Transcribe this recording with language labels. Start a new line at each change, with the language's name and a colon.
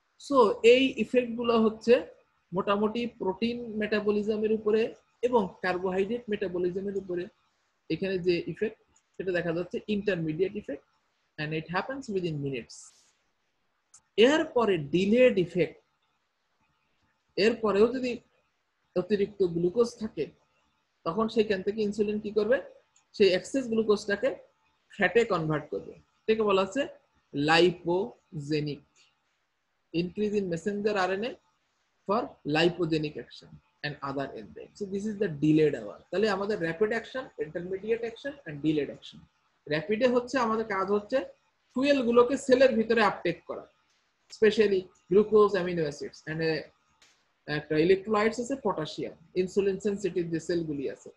Bangla: So এই effect গুলো হচ্ছে মোটামুটি প্রোটিন মেটাবলিজমের উপরে এবং কার্বোহাইড্রেট মেটাবলিজমের উপরে এখানে যে ইফেক্ট সেটা দেখা যাচ্ছে intermediate effect,
English: and it happens within minutes.
Bangla: এরপরে ডিলেড ইফেক্ট, এরপরেও যদি অতিরিক্ত গ্লুকোজ থাকে তখন সেখান থেকে ইনসুলিন কি করবে, সেই এক্সেস গ্লুকোজটাকে ফ্যাটে কনভার্ট করবে। এটাকে বলা হচ্ছে
English: Lipogenic, increase in messenger RNA for lipogenic action and other enzymes. So this is the delayed hour.
Bangla: তাহলে আমাদের rapid action, intermediate action and delayed action. র্যাপিডে হচ্ছে আমাদের কাজ হচ্ছে ফুয়েল গুলোকে সেলের ভিতরে আপটেক করা, specially glucose, amino acids and একটা ইলেকট্রোলাইটস আছে পটাশিয়াম, ইনসুলিন সেনসিটিভ যে সেলগুলি আছে।